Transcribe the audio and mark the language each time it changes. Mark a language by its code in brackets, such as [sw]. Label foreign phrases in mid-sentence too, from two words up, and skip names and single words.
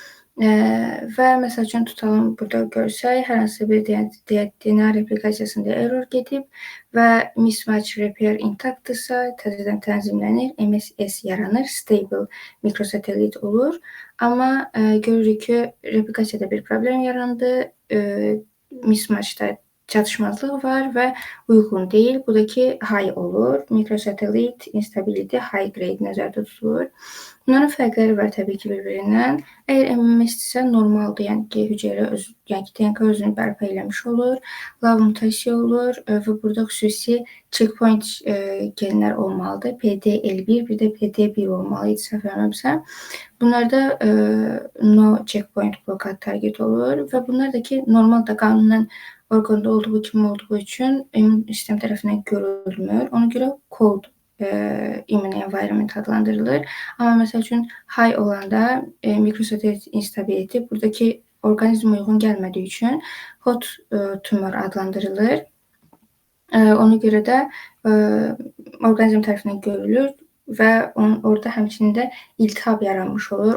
[az] Və məsəl üçün tutalım, burada görsək, hər hansı bir DNA replikasiyasında error gedib və [en] mismatch repair [az] intaktdırsa, təzədən tənzimlənir, MSS yaranır, stable mikrosatellit olur. Amma görürük ki, replikasiyada bir problem yarandı, mismatchda çatışmazlıq var və uyğun deyil. Bu da ki, high olur. [en] Microsatellite instability high grade [az] nəzərdə tutulur. Bunların fərqləri var təbii ki, bir-birindən. Əgər MMS-dirsə normaldır, yəni ki, hüceyrə DNK özünü bərpa eləmiş olur, lav mutasiya olur və burada xüsusi checkpoint genlər olmalıdır. PDL1, bir də PD1 olmalı idi, səhv eləmirəmsə. Bunlarda [en] no checkpoint [az] blokad target olur və bunlar da ki, normal da qanunən orqanda olduğu kimi olduğu üçün immun sistem tərəfindən görülmür. Ona görə [en] cold immune environment [az] adlandırılır. Amma məsəl üçün high olanda [en] microsatellite instability [az] buradakı orqanizmə uyğun gəlmədiyi üçün [en] hot tumor [az] adlandırılır. Ona görə də orqanizm tərəfindən görülür və orada həmçinin də iltihab yaranmış olur.